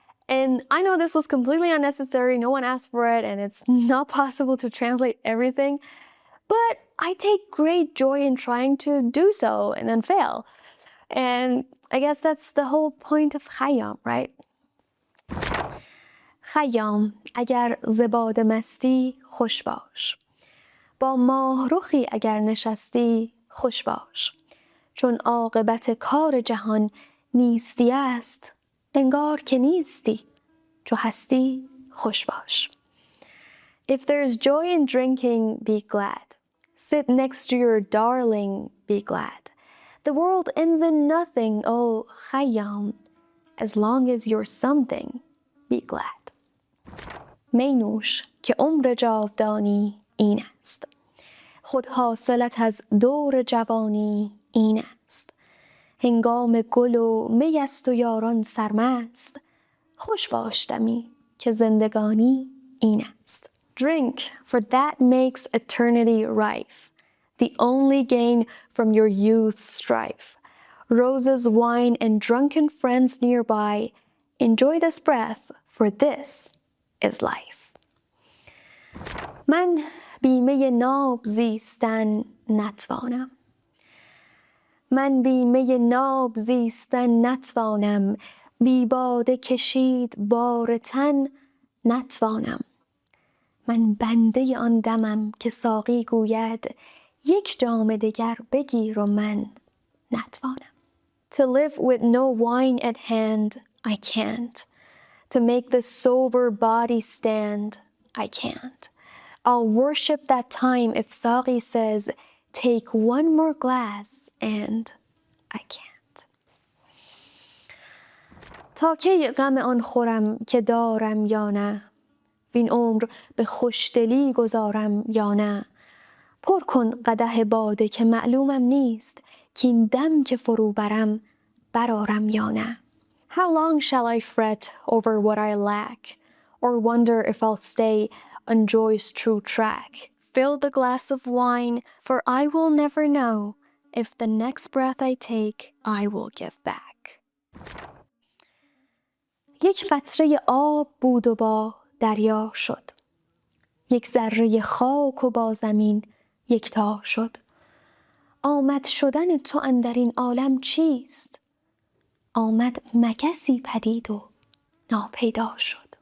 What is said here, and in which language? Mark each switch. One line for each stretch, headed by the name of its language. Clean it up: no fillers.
English: And I know this was completely unnecessary, no one asked for it, and it's not possible to translate everything, but I take great joy in trying to do so and then fail. And I guess that's the whole point of Khayyam, right?
Persian: Khayyam, agar زباد مستی خوش باش با ماه رخی اگر نشستی خوش باش چون عاقبت کار جهان نیستی است، انگار که نیستی. چو هستی خوش باش.
English: If there's joy in drinking, be glad. Sit next to your darling, be glad. The world ends in nothing, oh Khayyam. As long as you're something, be glad.
Persian: می نوش که عمر جاودانی این است. خود حاصلت از دور جوانی این است. هنگام گل و می است و یاران سرمست. خوش باش دمی که زندگانی این است.
English: Drink, for that makes eternity rife, the only gain from your youth's strife. Roses, wine, and drunken friends nearby, enjoy this breath, for this is life.
Persian: من بی می ناب زیستن نتوانم. من بی می ناب زیستن نتوانم. بی باده کشید بار تن نتوانم. من بنده آن دمم که ساقی گوید یک جام دگر بگیر و من نتوانم.
English: To live with no wine at hand, I can't. To make this sober body stand, I can't. I'll worship that time if Sari says, take one more glass, and I can't.
Persian: تا کی غم آن خورم که دارم یا نه؟ وین عمر به خوشدلی گذارم یا نه؟ پر کن قدح باده که معلومم نیست کین دم که فرو برم برارم یا نه.
English: How long shall I fret over what I lack, or wonder if I'll stay on joy's true track? Fill the glass of wine, for I will never know if the next breath I take I will give back.
Persian: یک قطره آب بود و با دریا شد. یک ذره خاک و با زمین یکتا شد. آمد شدن تو اندر این عالم چیست؟ آمد مگسی پدید و ناپیدا شد.